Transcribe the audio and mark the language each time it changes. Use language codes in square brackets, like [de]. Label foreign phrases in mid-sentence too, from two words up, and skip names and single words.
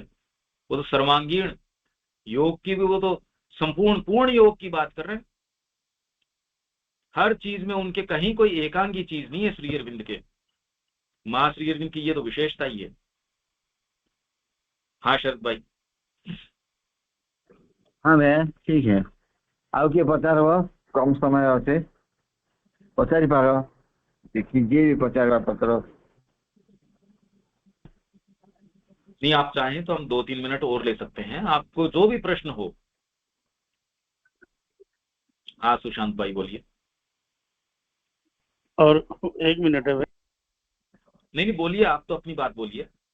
[hi] वो तो सर्वांगीण योग की भी, वो तो संपूर्ण पूर्ण योग की बात कर रहे हैं। हर चीज में उनके कहीं कोई एकांगी चीज नहीं है श्री अरविंद के। मां श्री अरविंद की ये तो विशेषता ही है। हाँ शरद भाई। हाँ भैया ठीक है। [or] ଆଉ କିଏ ପଚାରିବ? କମ ସମୟ ଅଛି, ପଚାରି ପାର, ଯିଏ ବି ପଚାରିବା ପତ୍ର। [hi] नहीं, आप चाहें तो हम 2-3 मिनट और ले सकते हैं, आपको जो भी प्रश्न हो। हाँ सुशांत भाई बोलिए। और 1 मिनट है भाई। नहीं बोलिए, आप तो अपनी बात बोलिए।